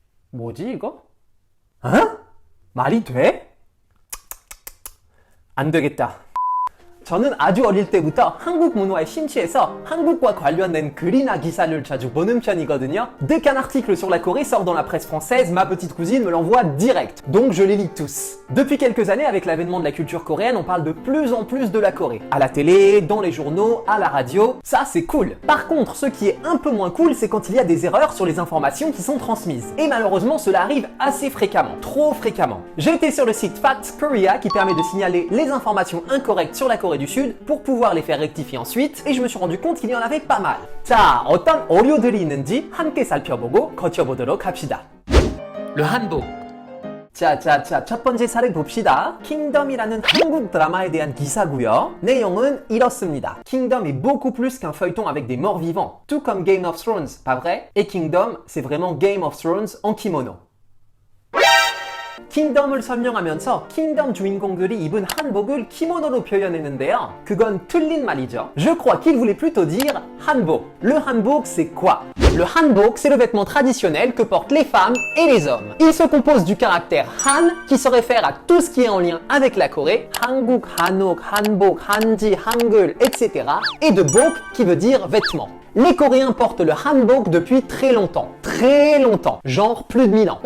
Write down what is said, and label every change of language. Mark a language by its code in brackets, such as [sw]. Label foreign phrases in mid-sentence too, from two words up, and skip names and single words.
[ko] 뭐지 이거? 어? 말이 돼? 안 되겠다. 저는 아주 어릴 때부터 한국 문화에 심취해서 한국과 관련된 글이나 기사를 자주 보는 편이거든요. [fr] Dès qu'un article sur la Corée sort dans la presse française, ma petite cousine me l'envoie direct. Donc je les lis tous. Depuis quelques années, avec l'avènement de la culture coréenne, on parle de plus en plus de la Corée. À la télé, dans les journaux, à la radio, ça c'est cool. Par contre, ce qui est un peu moins cool, c'est quand il y a des erreurs sur les informations qui sont transmises. Et malheureusement, cela arrive assez fréquemment, trop fréquemment. J'ai été sur le site Facts Korea qui permet de signaler les informations incorrectes sur la Corée du Sud pour pouvoir les faire rectifier ensuite, et je me suis rendu compte qu'il y en avait pas mal. [ko] 자, 어떤 오류들이 있는지 함께 살펴보고 거쳐보도록 합시다. [fr] Le hanbok. [ko] 자, 첫 번째 사례 봅시다. 킹덤이라는 한국 드라마에 대한 기사고요. 내용은 이렇습니다. [fr] Kingdom est beaucoup plus qu'un feuilleton avec des morts vivants, tout comme Game of Thrones, pas vrai? Et Kingdom, c'est vraiment Game of Thrones en kimono. [ko] 킹덤을 설명하면서 킹덤 주인공들이 입은 한복을 키모노로 표현했는데요. 그건 틀린 말이죠. [fr] Je crois qu'il voulait plutôt dire hanbok. Le hanbok, c'est quoi? Le hanbok, c'est le vêtement traditionnel que portent les femmes et les hommes. Il se compose du caractère Han, qui se réfère à tout ce qui est en lien avec la Corée, Hanguk, Hanok, Hanbok, Hanji, Hangul, etc. et de bok, qui veut dire vêtement. Les Coréens portent le hanbok depuis très longtemps, genre plus de 1000 ans.